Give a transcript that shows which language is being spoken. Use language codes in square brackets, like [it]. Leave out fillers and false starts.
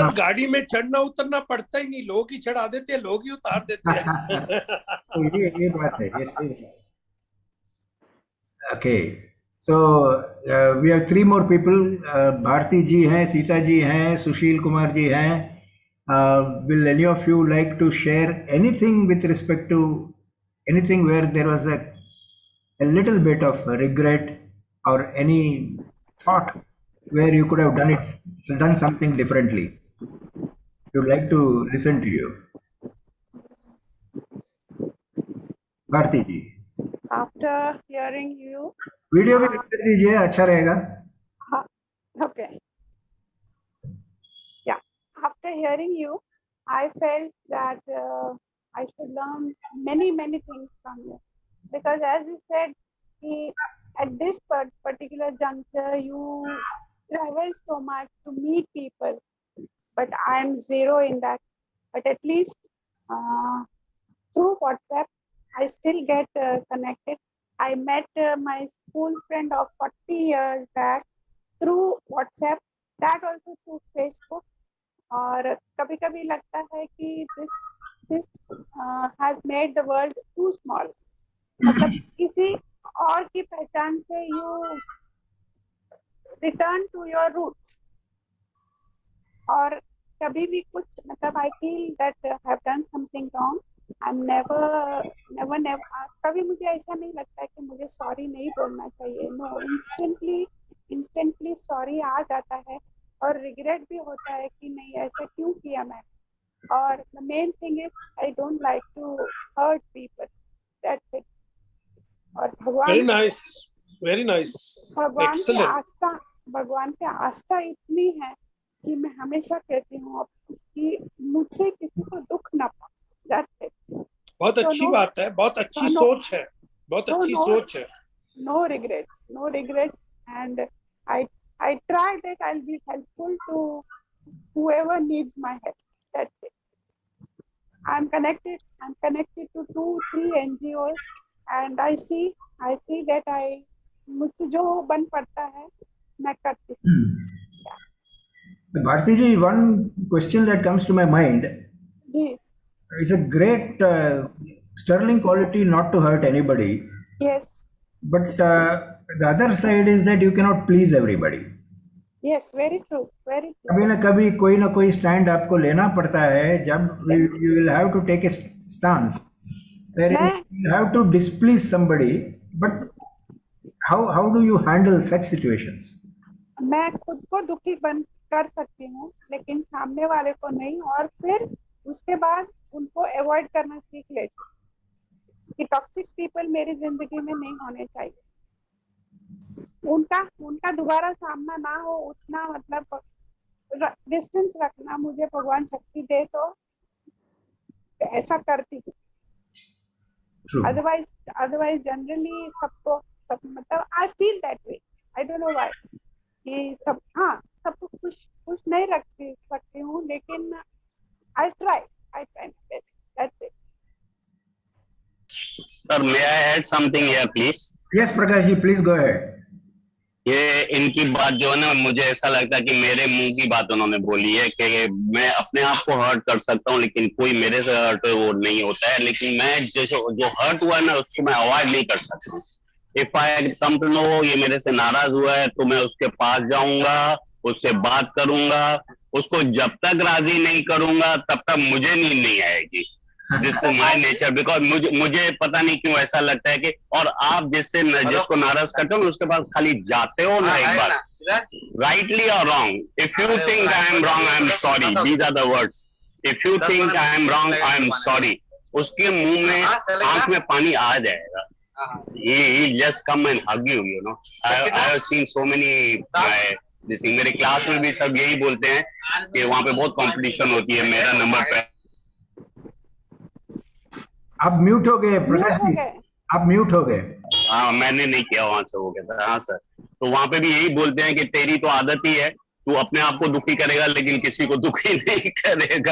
[hi] Sir गाड़ी में चढ़ना उतरना पड़ता ही नहीं, लोग ही चढ़ा देते हैं, लोग ही उतार देते हैं। तो ये बात है, ये सही है। [en] Okay, so we have 3 more people. [hi] Bharti जी हैं, सीता जी हैं, सुशील कुमार जी हैं। [en] Will any of you like to share anything with respect to anything where there was a little bit of regret or any thought where you could have done something differently? Would like to listen to you, Bharti ji. After hearing you, [hi] video भी कर दीजिए, अच्छा रहेगा। [en] okay. Yeah. After hearing you, I felt that I should learn many things from you, because as you said, at this particular juncture, you travel so much to meet people, but I am zero in that. But at least through WhatsApp, I still get connected. I met my school friend of 40 years back through WhatsApp, that also through Facebook. [hi] और कभी कभी लगता है कि [en] this has made the world too small. [hi] मतलब किसी और की पहचान से [en] you return to your roots. [hi] और कभी भी कुछ मतलब [en] I feel that have done something wrong, I am never [hi] कभी मुझे ऐसा नहीं लगता है कि मुझे सॉरी नहीं बोलना चाहिए। नो, इंस्टेंटली सॉरी आ जाता है और रिग्रेट भी होता है कि नहीं ऐसा क्यों किया मैं। [en] और the main thing is I don't like to hurt people, that's it. [hi] और [en] Very nice, very nice, excellent. [hi] भगवान पे आस्था इतनी है कि मैं हमेशा कहती हूँ कि मुझसे किसी को दुख ना पाए, [en] That's it. [hi] बहुत अच्छी बात है, बहुत अच्छी सोच है, बहुत अच्छी सोच है। [en] No regrets, and I try that I'll be helpful to whoever needs my help. That's it. I'm connected to 2-3 NGOs, and I see that [hi] मुझसे जो बन पड़ता है मैं करती हूँ। [en] Bharti ji, one question that comes to my mind [hi] ji, [en] is a great sterling quality not to hurt anybody, yes, but the other side is that you cannot please everybody. yes, very true, very true. [hi] कभी ना कभी कोई ना कोई stand आपको लेना पड़ता है, जब [en] you will have to take a stance where you have to displease somebody, but how do you handle such situations? [hi] मैं खुद को दुखी बन कर सकती हूँ लेकिन सामने वाले को नहीं, और फिर उसके बाद उनको अवॉइड करना सीख लेती हूँ कि [en] toxic people [hi] मेरी जिंदगी में नहीं होने चाहिए। उनका दोबारा सामना ना हो, उतना मतलब डिस्टेंस रखना मुझे भगवान शक्ति दे तो ऐसा करती हूँ। [en] otherwise generally सबको मतलब I feel that way, I don't know why, [hi] कि सबको खुश नहीं रख सकती हूँ, लेकिन [en] I try my best, that's it. Sir, may I add something here, please? Yes, Prakash ji, please go ahead. [hi] ये इनकी बात जो है ना, मुझे ऐसा लगता है कि मेरे मुंह की बात उन्होंने बोली है कि मैं अपने आप को हर्ट कर सकता हूँ लेकिन कोई मेरे से हर्ट वो नहीं होता है, लेकिन मैं जो हर्ट हुआ है ना उसको मैं अवॉइड नहीं कर सकता हूँ। [en] if I come to know [hi] ये मेरे से नाराज हुआ है तो मैं उसके पास जाऊंगा, उससे बात करूंगा, उसको जब तक राजी नहीं करूंगा तब तक मुझे नींद नहीं आएगी। [en] this is my nature, because [hi] मुझे पता नहीं क्यों ऐसा लगता है कि, और आप जिसको नाराज करते हो उसके पास खाली जाते हो ना एक बार, राइटली और wrong, [en] if you think I am wrong I am sorry, [hi] these are the words, if you think I am wrong I am sorry, उसके मुंह में आंख में पानी आ जाएगा। [en] He just come and hug you, you know. I have seen so many [hi] मेरे class में भी सब यही बोलते हैं कि वहाँ पे बहुत कंपटीशन होती है, मेरा नंबर पे। आप म्यूट हो गए प्रकाश जी, आप म्यूट हो गए। हाँ, मैंने नहीं किया, वहां से हो गया था। हाँ सर, तो वहाँ पे भी यही बोलते हैं कि तेरी तो आदत ही है, तू अपने आप को दुखी करेगा लेकिन किसी को दुखी नहीं करेगा।